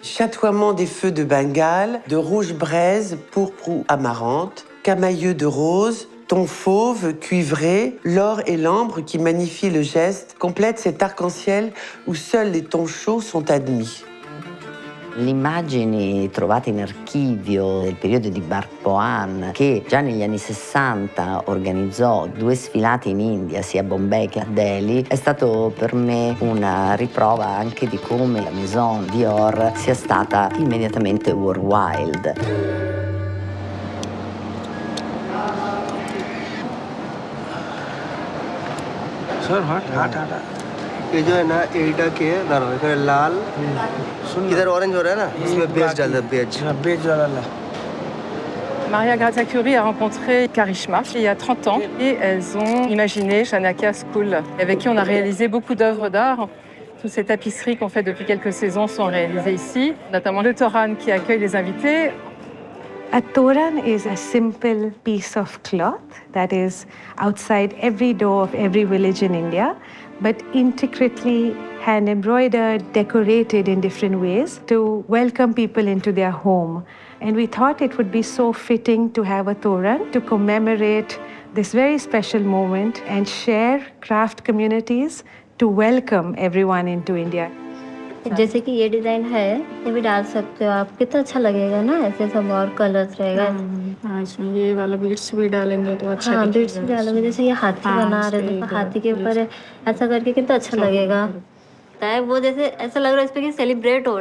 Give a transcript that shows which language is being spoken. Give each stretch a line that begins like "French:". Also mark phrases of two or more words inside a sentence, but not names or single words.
French: chatoiement des feux de Bengale, de rouge braise, pourpre ou amarante, camailleux de rose, ton fauve, cuivré, l'or et l'ambre qui magnifient le geste complètent cet arc-en-ciel où seuls les tons chauds sont admis.
Italian: Le immagini trovate in archivio del periodo di Barpoan, che già negli anni 60 organizzò 2 sfilate in India, sia a Bombay che a Delhi, è stato per me una riprova anche di come la Maison Dior sia stata immediatamente worldwide.
English: Sir, hot.
Hindi: ये जो है ना एटा के है लाल इधर ऑरेंज हो रहा है ना इसमें बेज डाल दे बेज डाला
French: Maria Grazia Curie a rencontré Karishma il y a 30 ans et elles ont imaginé Chanakya School, avec qui on a réalisé beaucoup d'œuvres d'art. Toutes ces tapisseries qu'on fait depuis quelques saisons sont réalisées ici, notamment le Toran qui accueille les invités.
English: A toran is a simple piece of cloth that is outside every door of every village in India, but intricately hand embroidered, decorated in different ways to welcome people into their home. And we thought it would be so fitting to have a toran to commemorate this very special moment and share craft communities to welcome everyone into India.
Hindi: जैसे कि ये डिजाइन है ये भी डाल सकते हो आप कितना अच्छा लगेगा ना ऐसे सब और कलर्स रहेगा हाँ इसमें ये वाला बीड्स भी डालेंगे तो अच्छा हाँ बीड्स भी डालोगे जैसे ये हाथी बना रहे थे तो हाथी के ऊपर ऐसा करके कितना अच्छा लगेगा वो जैसे ऐसा लग रहा है इस पे कि सेलिब्रेट हो